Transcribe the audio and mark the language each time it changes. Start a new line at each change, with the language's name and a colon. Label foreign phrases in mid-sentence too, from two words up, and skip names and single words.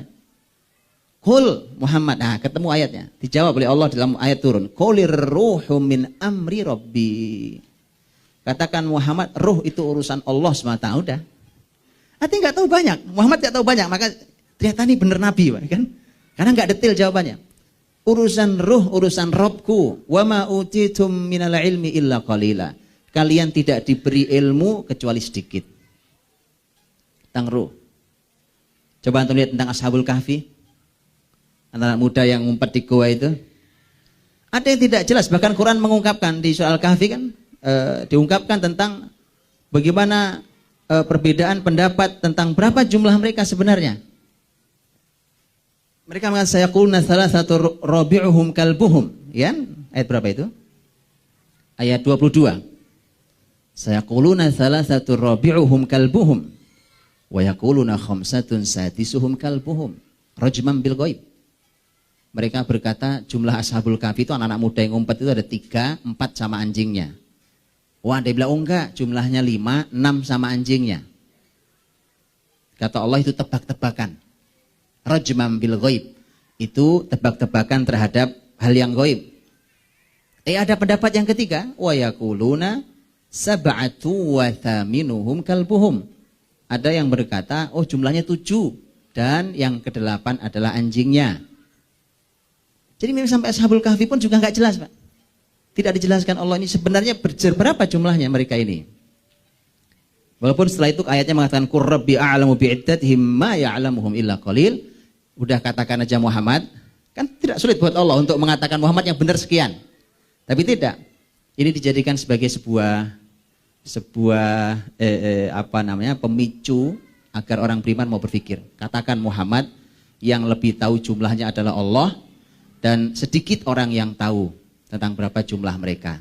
Indonesian: Qul Muhammad, nah ketemu ayatnya, dijawab oleh Allah dalam ayat turun.
Arabic: قل الروح من أمر ربي.
Indonesian: Katakan Muhammad, ruh itu urusan Allah SWT, udah. Artinya nggak tahu banyak, Muhammad nggak tahu banyak, maka ternyata ini benar Nabi, kan? Karena nggak detail jawabannya. Urusan ruh, urusan Robku.
Arabic: وما أوتيتم من العلم إلا قليلا.
Indonesian: Kalian tidak diberi ilmu kecuali sedikit. Tentang ruh. Coba antum lihat tentang Ashabul Kahfi. Anak muda yang ngumpet di gua itu. Ada yang tidak jelas. Bahkan Quran mengungkapkan di surah Al-Kahfi kan. Diungkapkan tentang bagaimana perbedaan pendapat tentang berapa jumlah mereka sebenarnya. Mereka mengatakan
Arabic: سيقولون ثلاثة رابعهم كلبهم,
Indonesian: ya? Ayat berapa itu? Ayat 22.
Arabic: سيقولون ثلاثة رابعهم كلبهم ويقولون خمسة سادسهم كلبهم رجما بالغيب.
Indonesian: Mereka berkata jumlah Ashabul Kahfi itu anak-anak muda yang ngumpet itu ada 3, 4 sama anjingnya. Wah, dia bilang, oh enggak, jumlahnya 5, 6 sama anjingnya. Kata Allah itu tebak-tebakan.
Arabic: رجما بالغيب.
Indonesian: Itu tebak-tebakan terhadap hal yang ghaib. Ada pendapat yang ketiga,
Arabic: ويقولون سبعة وثامنهم كلبهم.
Indonesian: Ada yang berkata, oh jumlahnya 7 dan yang ke-8 adalah anjingnya. Jadi memang sampai Ashabul Kahfi pun juga enggak jelas, Pak. Tidak dijelaskan Allah ini sebenarnya berapa jumlahnya mereka ini. Walaupun setelah itu ayatnya mengatakan
Arabic: قل ربي أعلم بعدتهم ما يعلمهم إلا قليل.
Indonesian: Udah katakan aja Muhammad, kan tidak sulit buat Allah untuk mengatakan Muhammad yang benar sekian. Tapi tidak. Ini dijadikan sebagai sebuah pemicu agar orang beriman mau berpikir. Katakan Muhammad, yang lebih tahu jumlahnya adalah Allah dan sedikit orang yang tahu tentang berapa jumlah mereka.